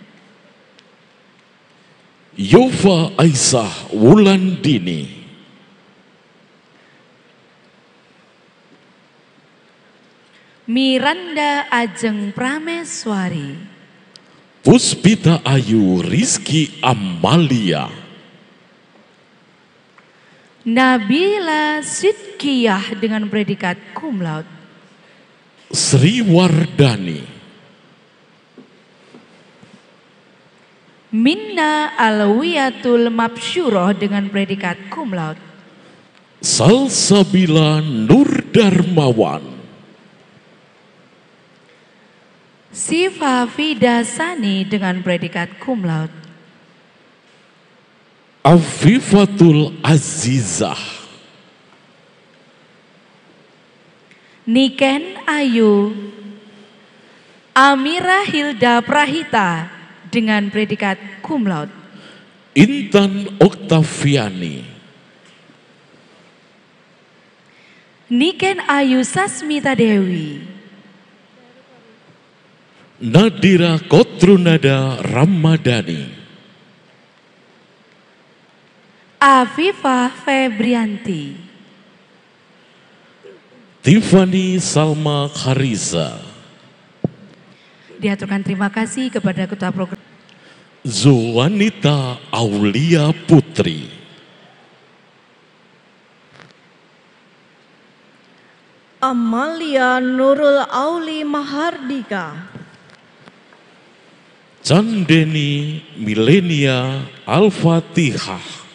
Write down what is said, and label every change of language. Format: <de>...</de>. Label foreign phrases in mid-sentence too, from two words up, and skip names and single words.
<id>Yova Aisyah Wulandini. Miranda Ajeng Prameswari. Puspita Ayu Rizky Amalia. Nabila Sidkiyah dengan predikat</id> <la>cum laude.</la> <id>Sri Wardani. Minna Alwiyatul Mabsyuroh dengan predikat</id> <la>cum laude.</la> <id>Salsabila Nur Darmawan. Siva Vidasani dengan predikat</id> <la>cum laude.</la> <id>Afifatul Azizah. Niken Ayu. Amira Hilda Prahita dengan predikat</id> <la>cum laude.</la> <id>Intan Oktaviani. Niken Ayu Sasmita Dewi. Nadira Kotrunada Ramadhani. Afifah Febrianti. Tiffany Salma Khariza. Diaturkan terima kasih kepada Ketua Program. Zuwanita Aulia Putri. Amalia Nurul Auli Mahardika. Chandeni Milenia Al-Fatihah.</id>